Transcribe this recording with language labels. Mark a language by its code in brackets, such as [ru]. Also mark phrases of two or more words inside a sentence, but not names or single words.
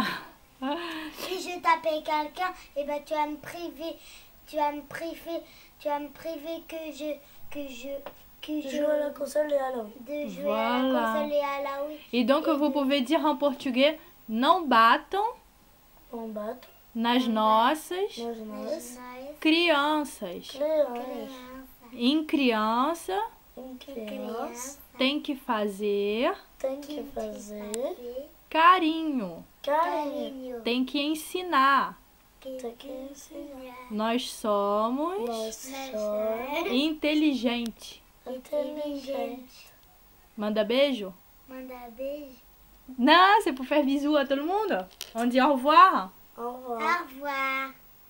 [fr] Si je tapais quelqu'un, et ben tu vas me priver Je joue à la console et à la oui. de jouer Voilà. à la console et à la Wii. Et donc, Et vous pouvez dire en portugais, [pt] não batam, [fr] On bat. [pt] nas nossas nas nossas Nós, crianças. crianças. criança, Em criança Em criança criança, tem que fazer tem que fazer carinho, carinho. tem que ensinar. Tem que ensinar. Nós somos Nós somos inteligentes. inteligentes. Manda beijo? manda beijo. [fr] Non, c'est pour faire bisous à tout le monde. On dit au revoir. Au revoir. Au revoir.